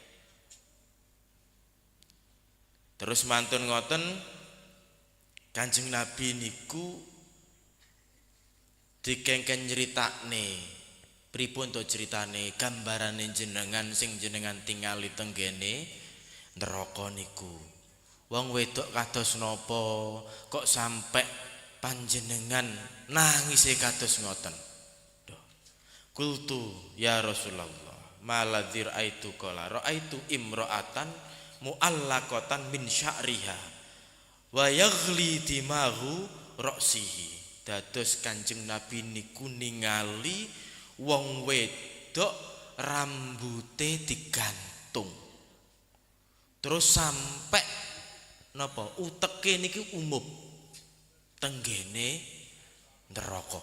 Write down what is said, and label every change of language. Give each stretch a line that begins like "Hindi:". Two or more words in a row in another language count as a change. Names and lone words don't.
Javanese: Terus mantun ngoten Kanjeng Nabi niku dikengken nyeritakne pripun to ceritane gambarane jenengan sing jenengan tingali tenggene neraka niku. Wong wedok kados napa kok sampai panjenengan nangise kados ngoten.
Arabic: قلت يا رسول الله ما الذي رأيت قال رأيت امرأة معلقة من شعرها ويغلي دماغ رأسها.
Javanese: Dados Kanjeng Nabi niku ningali wong wedok rambute digantung. Terus sampai napa uteke niki umup tenggene neraka.